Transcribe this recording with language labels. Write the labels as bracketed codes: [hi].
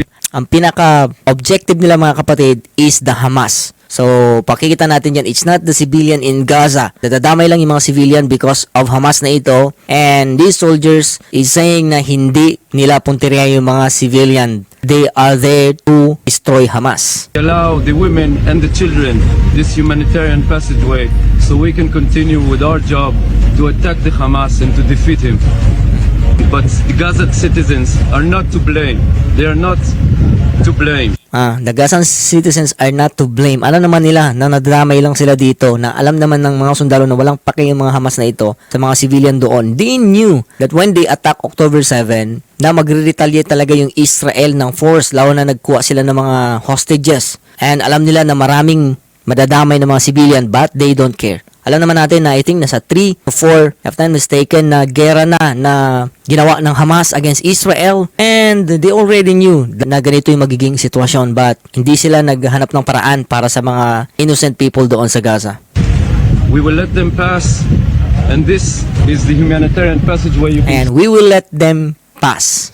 [tl] Ang pinaka-objective nila, mga kapatid, is the Hamas. So, pakikita natin yan, [en] it's not the civilian in Gaza. [tl] Dadadamay lang yung mga civilian because of Hamas na ito. [en] And these soldiers is saying [tl] na hindi nila punteriya yung mga civilian. [en] They are there to destroy Hamas. Allow the women and the children this humanitarian passageway so we can continue with our job to attack the Hamas and to defeat him. But the Gaza citizens are not to blame. They are not to blame. The Gazan citizens are not to blame. [tl] Alam naman nila na nadamay lang sila dito, na alam naman ng mga sundalo na walang pake yung mga Hamas na ito sa mga civilian doon. [en] They knew that when they attack October 7, [tl] na magre-retaliate talaga yung Israel ng force, lalo na nagkuha sila ng mga hostages. And alam nila na maraming madadamay ng mga civilian, [en] but they don't care. [tl] Alam naman natin na I think nasa 3 to 4, [en] if not mistaken, [tl] na gera na ginawa ng Hamas against Israel. [en] And they already knew [tl] na ganito yung magiging sitwasyon, but hindi sila naghanap ng paraan para sa mga innocent people doon sa Gaza. [en] We will let them pass, and this is the humanitarian passageway. And we will let them pass.